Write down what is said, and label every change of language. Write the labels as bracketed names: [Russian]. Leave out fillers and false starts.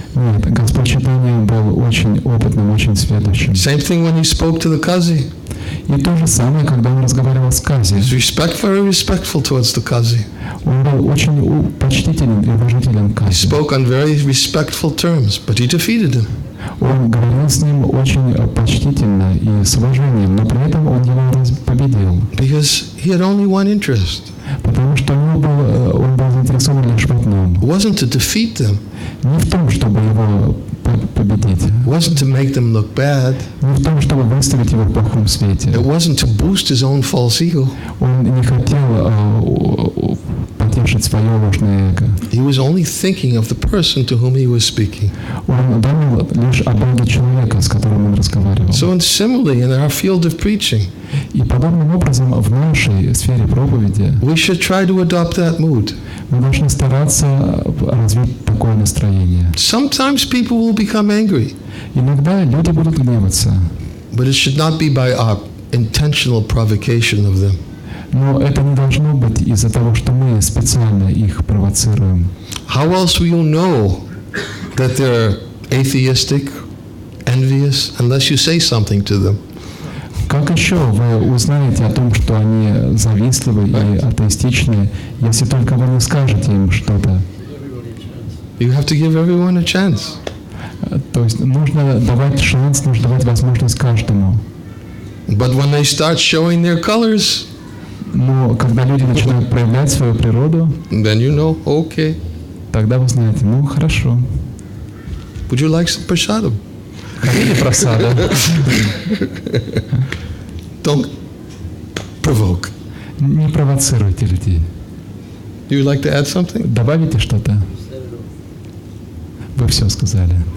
[Russian] Нет, Господь Чайтанья был очень опытным, очень сведущим. [English] Same thing when he spoke to the Kazi. [Russian] И то же самое, когда он разговаривал с Кази. [English] Very respectful towards the Kazi. [Russian] Он был очень почтителен и уважителен к [English] He [Russian] Кази. [English] spoke on very respectful terms, but he defeated him. [Russian] Он говорил с ним очень почтительно и с уважением, но при этом он его победил. [English] Because he had only one interest. [Russian] Потому что он был заинтересован лишь в одном. [English] It wasn't to defeat them. [Russian] Не в том, чтобы его победить. [English] It wasn't to make them look bad. [Russian] Не в том, чтобы выставить его в плохом свете. [English] It wasn't to boost his own false ego. [Russian] Он не хотел потешить свое ложное эго. [English] He was only thinking of the person to whom he was speaking. [Russian] Он думал лишь о Боге человека, с которым он разговаривал. [English] So similarly, in our field of preaching, [Russian] и подобным образом в нашей сфере проповеди [English] we should try to adopt that mood. [Russian] Мы должны стараться развить такое настроение. [English] Sometimes people will become angry. [Russian] Иногда люди будут гневаться. [English] But it should not be by our intentional provocation of them. [Russian] Но это не должно быть из-за того, что мы специально их провоцируем. [English] How else will you know that they're atheistic, envious, unless you say something to them? [Russian] Как еще вы узнаете о том, что они завистливы и атеистичны, если только вы не скажете им что-то? [English] You have to give everyone a chance. [Russian] То есть нужно давать шанс, нужно давать возможность каждому. [English] But when they start showing their colors, [Russian] но когда люди начинают проявлять свою природу, [English] then you know, okay. [Russian] Тогда вы знаете, ну хорошо. [English] Would you like some prasadam? [Russian] Хотите просада? [English] Don't provoke. [Russian] Не провоцируйте людей. [English] You would like to add something? [Russian] Добавите что-то? Вы все сказали.